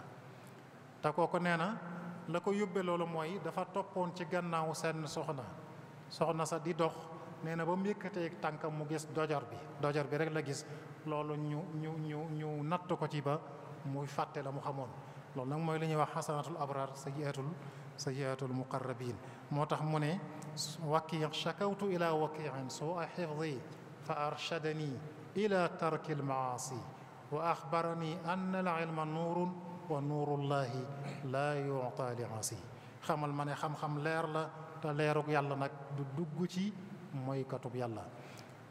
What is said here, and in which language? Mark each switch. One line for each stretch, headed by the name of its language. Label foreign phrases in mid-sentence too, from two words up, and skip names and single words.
Wolof: te kooku nee na la ko yóbbee loolu mooy dafa toppoon ci gannaaw seen soxna sa di dox nee na ba mu yëkkatee tànkam mu gis dojor bi rek la gis loolu ñu natt ko ci ba muy fàtte la mu xamoon. loolu nag mooy li ñuy wax
Arabic: حسنات الأبرار سيئات المقربين.
Wolof: moo tax mu ne
Arabic: وكيع شكوت إلى وكيع سوء حفظي فأرشدني إلى ترك المعاصي وأخبرني أن العلم نور ونور الله لا يؤتى لعاصي.
Wolof: xamal ma ne xam-xam leer la te leerug yàlla nag du dugg ci mooy katub yàlla.